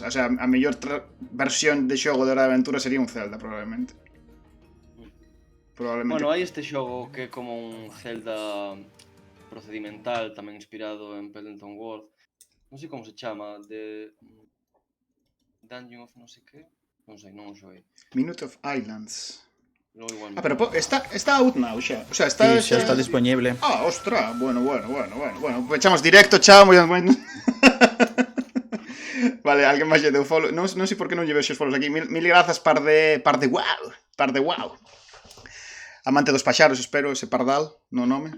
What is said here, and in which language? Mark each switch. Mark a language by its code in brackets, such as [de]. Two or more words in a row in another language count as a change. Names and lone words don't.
[es] O sea, [gl] a mellor versión de xogo de Hora de Aventuras sería un Zelda, probablemente. Bueno, hai este xogo que é como un Zelda procedimental, tamén inspirado en Pendleton Ward. Non sei como se chama, de Dungeon of non sei que. Non sei, non o xoguei. Minute of Islands. Pero está [en] out now [gl] xa. [es] O sea, [gl] Sí, xa está disponible. Ostra, bueno. Echamos directo, chao, moi. Vale, alguén máis lle deu follow. Non sei por que non lle vexo os follows aquí. Mil grazas, par de wow. Amante dos paxaros, espero, ese pardal, no nome.